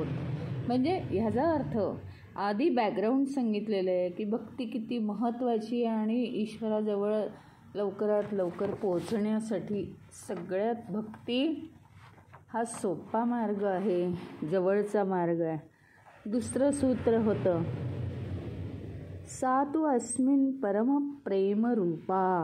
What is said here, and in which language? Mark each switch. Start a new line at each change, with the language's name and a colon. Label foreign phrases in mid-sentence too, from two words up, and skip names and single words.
Marathi: म्हणजे ह्याचा अर्थ आधी बॅकग्राऊंड सांगितलेलं आहे की भक्ती किती महत्त्वाची आहे आणि ईश्वराजवळ लवकरात लवकर पोहोचण्यासाठी सगळ्यात भक्ती हा सोपा मार्ग आहे, जवळचा मार्ग आहे। दुसरं सूत्र होतं
Sanskrit: सा तु अस्मिन् परम प्रेम रूपा,